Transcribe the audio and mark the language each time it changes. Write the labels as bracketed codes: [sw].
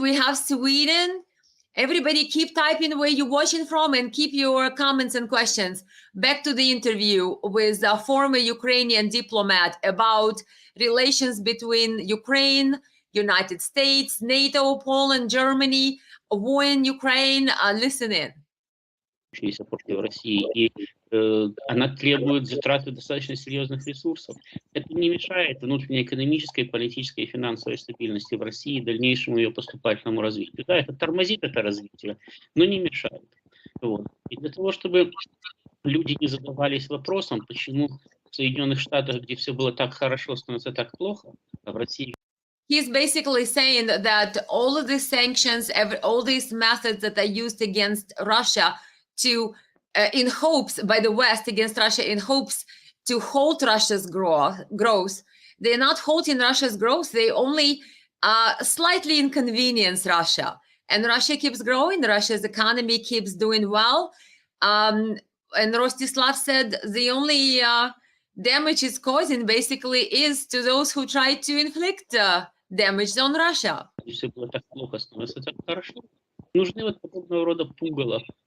[en] We have Sweden. Everybody keep typing where you're watching from and keep your comments and questions. Back to the interview with a former Ukrainian diplomat about relations between Ukraine, United States, NATO, Poland, Germany, war in Ukraine. Listen in. [ru] Против России, и она требует затраты достаточно серьезных ресурсов. Это не мешает внутренней экономической, политической и финансовой стабильности в России и дальнейшему ее поступательному развитию. Да, это тормозит это развитие, но не мешает. Вот. И для того, чтобы люди не задавались вопросом, почему в Соединенных Штатах, где все было так хорошо, становится так плохо, а в России... [en] He's basically saying that all of these sanctions, all these methods that are used against Russia to in hopes by the West against Russia in hopes to halt Russia's growth. They're not halting Russia's growth. They only slightly inconvenience Russia. And Russia keeps growing. Russia's economy keeps doing well. And Rostislav said the only damage it's causing basically is to those who try to inflict damage on Russia. [ru] Все было так плохо, становится так хорошо. Нужны вот подобного рода пугало.